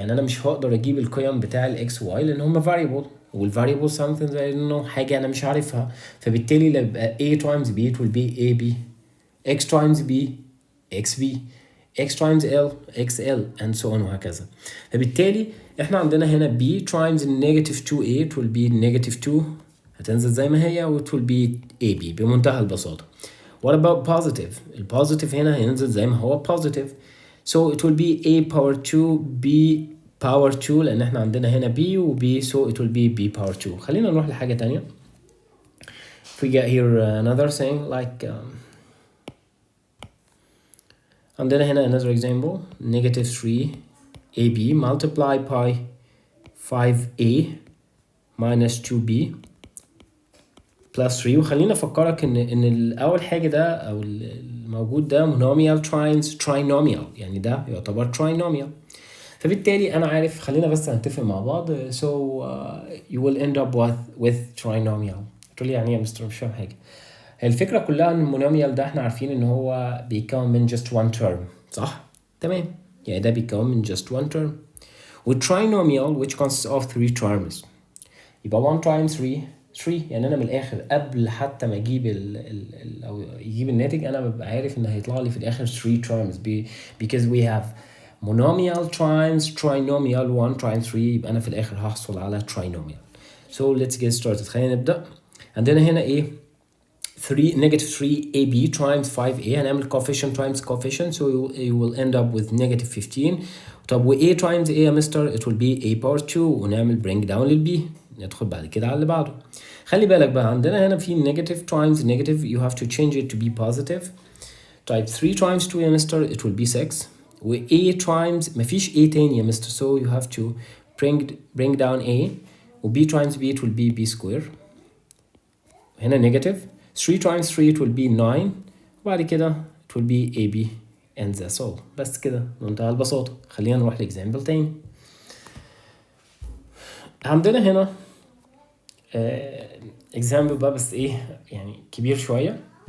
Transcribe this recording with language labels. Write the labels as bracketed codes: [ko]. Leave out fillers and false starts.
[ar] يعني انا مش هقدر اجيب القيم بتاع ال x و y لان هم variable، والvariable [en] something that I don't know، [ar] حاجة انا مش عارفها. فبالتالي يبقى [en] a times b it will be ab، x times b xb، x times l xl and so on [ar] وهكذا. فبالتالي احنا عندنا هنا [en] b times negative 2a it will be negative 2 [ar] هتنزل زي ما هي [en] و it will be ab [ar] بمنتهى البساطة. [en] What about positive؟ [ar] البوزيتيف هنا هينزل زي ما هو [en] positive. So it will be a power 2 b power 2 [ar] لأن احنا عندنا هنا [en] b و b so it will be b power 2. [ar] خلينا نروح لحاجة تانية. [en] If we get here another thing like [ar] عندنا هنا [en] another example negative 3ab multiply by 5a minus 2b plus 3. [ar] وخلينا افكرك ان اول حاجه ده او الموجود ده [en] monomial times trinomial، [ar] يعني ده يعتبر trinomial. فبالتالي انا عارف، خلينا بس نتفق مع بعض. [en] so you will end up with trinomial. [ar] تقول لي يعني ايه يا مستر؟ مش فاهم حاجه. الفكره كلها ان المونوميال ده احنا عارفين ان هو بيكون من [en] just one term، [ar] صح؟ تمام، يعني ده بيكون من just one term. [en] والtrinomial which consists of 3 terms [ar] يبقى [en] 1 times 3. [ar] يعني انا من الاخر قبل حتى ما اجيب او يجيب الناتج انا ببقى عارف ان هيطلع لي في الاخر 3 terms [en] because we have monomial times trinomial 1 times 3 [ar] يبقى انا في الاخر هحصل على trinomial. [en] So let's get started. [ar] خلينا نبدا. عندنا هنا ايه [en] 3 negative 3ab times 5a [ar] هنعمل [en] coefficient times coefficient so you will end up with negative 15. [ar] طب و [en] a times a [ar] يا مستر [en] it will be a power 2 [ar] ونعمل [en] bring down للb. [ar] ندخل بعد كده على اللي بعده. خلي بالك بقى عندنا هنا في [en] negative times negative you have to change it to be positive. [ar] طيب [en] 3 times 2 [ar] يا مستر [en] it will be 6 و a times [ar] مفيش [en] a [ar] تاني يا مستر [en] so you have to bring down a و b times b it will be b square. هنا negative 3 times 3 it will be 9 [ar] وبعد كده [en] it will be ab and that's all. [ar] بس كده بمنتهى البساطة. خلينا نروح لإكزامبل تاني. عندنا هنا example بقى بس ايه يعني كبير شوية.